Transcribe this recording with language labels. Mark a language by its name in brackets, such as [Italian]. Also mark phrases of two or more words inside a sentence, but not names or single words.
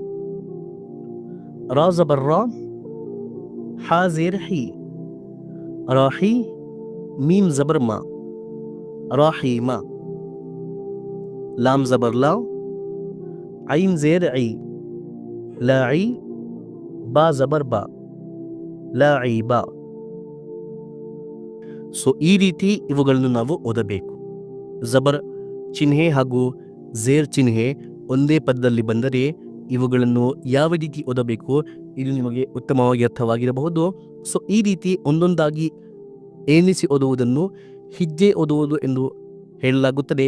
[Urdu] را زبر را، ہا زیر ہی، راہی. میم زبر ما، راہیما. لام زبر لا، عین زیر ای، لائی. با زبر با، لائبہ. [Kannada] ಸೊ ಈ ರೀತಿ ಇವುಗಳನ್ನು ನಾವು ಓದಬೇಕು. ಜಬರ್ ಚಿಹ್ನೆ ಹಾಗೂ ಝೇರ್ ಚಿಹ್ನೆ ಒಂದೇ ಪದದಲ್ಲಿ ಬಂದರೆ ಇವುಗಳನ್ನು ಯಾವ ರೀತಿ ಓದಬೇಕು ಇದು ನಿಮಗೆ ಉತ್ತಮವಾಗಿ ಅರ್ಥವಾಗಿರಬಹುದು. ಸೊ ಈ ರೀತಿ ಒಂದೊಂದಾಗಿ ಎಣಿಸಿ ಓದುವುದನ್ನು ಹಿಜ್ಜೆ ಓದುವುದು ಎಂದು ಹೇಳಲಾಗುತ್ತದೆ.